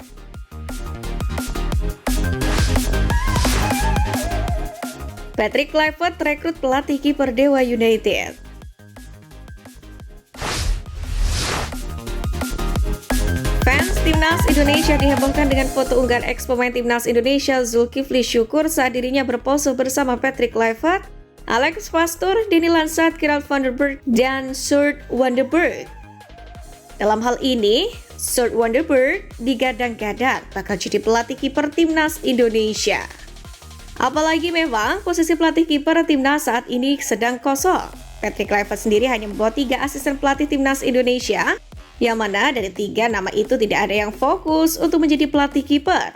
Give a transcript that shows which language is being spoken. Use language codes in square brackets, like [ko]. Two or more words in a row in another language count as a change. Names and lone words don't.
[id] Patrick Kluivert rekrut pelatih kiper Dewa United. Fans timnas Indonesia dihebohkan dengan foto unggahan ex pemain timnas Indonesia Zulkifli Syukur saat dirinya berpose bersama Patrick Kluivert, Alex Pastoor, Denny Lansat, Gerald van den Berg, dan Sjoerd van den Berg. Dalam hal ini, Surt Wonderberg digadang-gadang bakal jadi pelatih kiper timnas Indonesia. Apalagi memang posisi pelatih kiper timnas saat ini sedang kosong. Patrick Kluivert sendiri hanya membawa 3 asisten pelatih timnas Indonesia, yang mana dari 3 nama itu tidak ada yang fokus untuk menjadi pelatih kiper.